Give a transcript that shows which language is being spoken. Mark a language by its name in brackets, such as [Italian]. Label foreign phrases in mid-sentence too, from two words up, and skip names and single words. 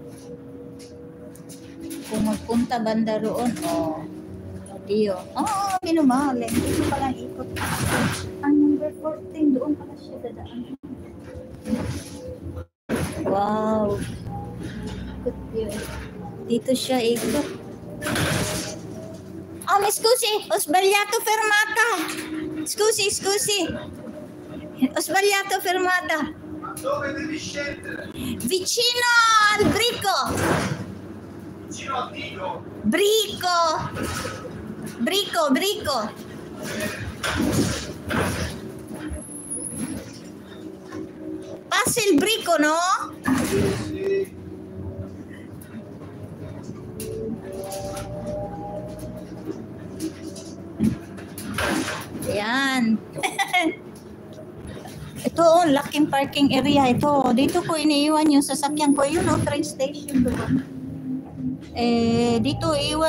[Filipino] Kung magpunta banda roon, Dio. Minumali. Dito palang ikot. Ang number 14, doon pala siya dadaan. Wow! Dito siya ikot. [Italian] Scusi, ho sbagliato fermata. Scusi. Ho sbagliato fermata. Dove devi scendere? Vicino al Brico. Vicino al Dico? Brico. Passa il Brico, no? Sì. [Filipino] Yan. Ito, laking [English] parking area [Filipino] ito. Dito ko iniiwan yung sasakyan ko. Yun, [English] train station [Filipino] doon. Dito iwan.